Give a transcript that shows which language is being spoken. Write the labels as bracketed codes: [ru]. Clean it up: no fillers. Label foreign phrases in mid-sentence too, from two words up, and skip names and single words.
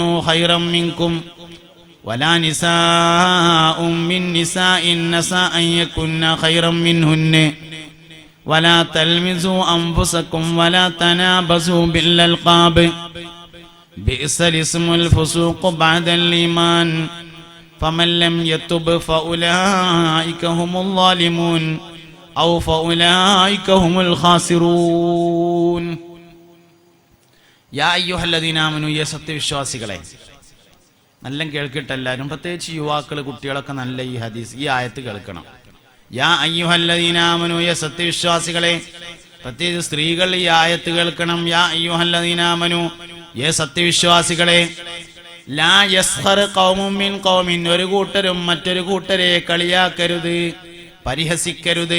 [ar] خيرا منكم ولا نساء من نساء عسى أن يكن خيرا منهن ولا تلمزوا أنفسكم ولا تنابزوا بالألقاب بئس الاسم الفسوق بعد الإيمان فمن لم يتب فأولئك هم الظالمون أو فأولئك هم الخاسرون. يا أيها الذين آمنوا يا [ml] സത്യവിശ്വാസികളെ, നല്ല കേൾക്കട്ടെ എല്ലാവരും, പ്രത്യേകിച്ച് യുവാക്കള് കുട്ടികളൊക്കെ നല്ല ഈ ഹദീസ് ഈ ആയത്ത് കേൾക്കണം. [ar] يا أيها الذين آمنوا, [ml] യ സത്യവിശ്വാസികളെ, പ്രത്യേകിച്ച് സ്ത്രീകൾ ഈ ആയത്ത് കേൾക്കണം. [ar] يا أيها الذين آمنوا, [ml] യ സത്യവിശ്വാസികളെ, [ar] لا يسخر قوم من قوم, [ml] ഒരു കൂട്ടരും മറ്റൊരു കൂട്ടരെ കളിയാക്കരുത്, പരിഹസിക്കരുത്.